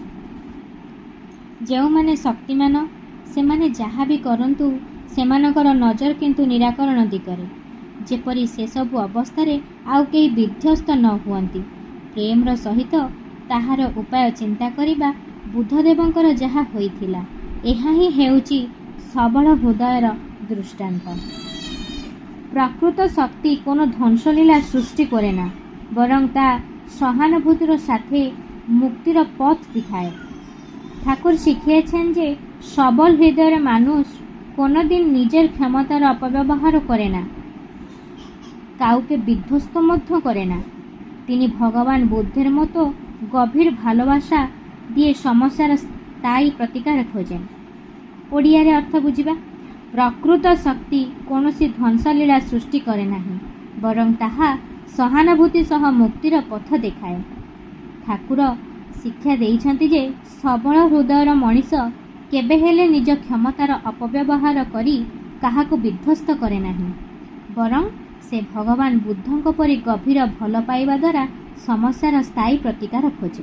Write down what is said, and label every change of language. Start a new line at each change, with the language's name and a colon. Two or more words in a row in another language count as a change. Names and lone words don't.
Odia: ଯେଉଁମାନେ ଶକ୍ତିମାନ ସେମାନେ ଯାହା ବି କରନ୍ତୁ ସେମାନଙ୍କର ନଜର କିନ୍ତୁ ନିରାକରଣ ଦିଗରେ, ଯେପରି ସେସବୁ ଅବସ୍ଥାରେ ଆଉ କେହି ବିଧ୍ୱସ୍ତ ନ ହୁଅନ୍ତି। ପ୍ରେମର ସହିତ ତାହାର ଉପାୟ ଚିନ୍ତା କରିବା ବୁଦ୍ଧଦେବଙ୍କର ଯାହା ହୋଇଥିଲା, ଏହା ହିଁ ହେଉଛି ସବଳ ହୃଦୟର ଦୃଷ୍ଟାନ୍ତ।
Bangla: ପ୍ରକୃତ ଶକ୍ତି কোনো ধ্বংসলীলা সৃষ্টি করে না, বরং তা সহানুভূতির সাথে মুক্তির পথ দেখায়। ঠাকুর শিখিয়েছেন যে সবল হৃদয়ের মানুষ কোনোদিন নিজের ক্ষমতার অপব্যবহার করে না, কাউকে বিধ্বস্ত মধ্য করে না। তিনি ভগবান বুদ্ধের মতো গভীর ভালোবাসা দিয়ে সমস্যার স্থায়ী প্রতিকার খোঁজেন।
Odia: ଓଡ଼ିଆରେ ଅର୍ଥ ବୁଝିବା। প্রকৃত শক্তি কୌଣସି ধ্বংসলীলা ସୃଷ୍ଟି କରେ ନାହିଁ, ବରଂ ତାହା ସହାନୁଭୂତି ସହ ମୁକ୍ତିର ପଥ ଦେଖାଏ। ଠାକୁର ଶିକ୍ଷା ଦେଇଛନ୍ତି ଯେ ସବଳ ହୃଦୟର ମଣିଷ କେବେ ହେଲେ ନିଜ କ୍ଷମତାର ଅପବ୍ୟବହାର କରି କାହାକୁ ବିଧ୍ୱସ୍ତ କରେ ନାହିଁ, ବରଂ ସେ ଭଗବାନ ବୁଦ୍ଧଙ୍କ ପରି ଗଭୀର ଭଲ ପାଇବା ଦ୍ୱାରା ସମସ୍ୟାର ସ୍ଥାୟୀ ପ୍ରତିକାର ଖୋଜେ।